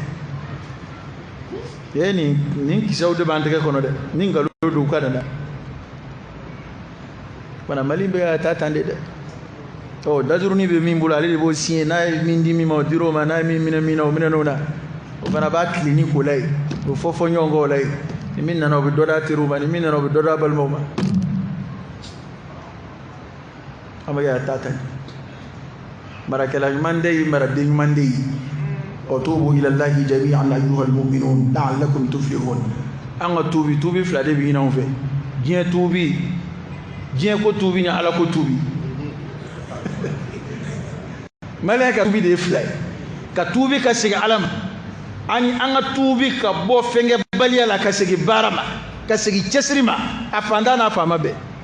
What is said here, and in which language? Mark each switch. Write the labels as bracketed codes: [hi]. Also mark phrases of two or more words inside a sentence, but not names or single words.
[bm] nin kisɛw de b'an tɛgɛ kɔnɔ dɛ ni nkalon don u ka na fana Mali bɛ ka taa tan de dɛ dajurunin bɛ min bolo ale de b'o signé n'a ye min di min ma o dir'o ma n'a ye min minɛ min na o minɛn'o na o fana b'a tilen ni ko la ye o fɔ ɲɔgɔn kɔ o la ye ni min nana o bɛ dɔ d'a teriw ma ni min nana o bɛ dɔ d'a balimaw ma an bɛ ka taa tan marakɛla ɲuman de ye maraden ɲuman de ye [ar] وتوبوا إلى الله جميعا أيها المؤمنون لعلكم تفلحون أن [bm] tuubi fila de bɛ ɲinanw fɛ diɲɛ tuubi diɲɛ ko tuubi ni ala ko tuubi maliyɛn ka tuubi de ye fila ye ka tuubi ka segin ala ma ani an ka tuubi ka bɔ fɛnkɛbaliya la ka segin baara ma ka segin cɛsiri ma a fantan n'a faama bɛɛ